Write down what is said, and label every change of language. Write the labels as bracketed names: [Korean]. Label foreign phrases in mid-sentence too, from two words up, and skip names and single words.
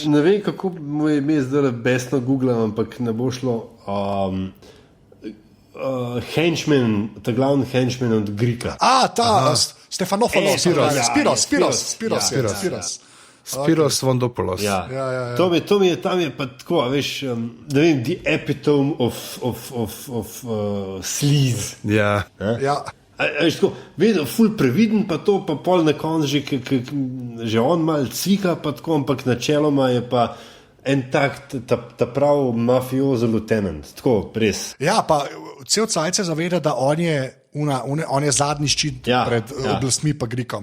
[Slovenian] Ne vem, kako mu je ime zdaj besno googlam, ampak ne bo šlo. Henchman, ta glavni henchman od Grika. Ta Stefanofolos, Spiros. Spiros Svondopoulos. Ja. Ja. To mi je tam je pa tako, veš, ne vem, [English] the epitome of sleaze. [Slovenian] Ja. Ja. Veš, tako, vedno ful previden, pa to pa pol na koncu že on mal cvika, pa tako, ampak načeloma je pa en tak, ta prav mafiozo lieutenant, tako, res. Ja, pa cel cajt se zaveda, da on je zadnji ščit pred oblastmi pa Grikom.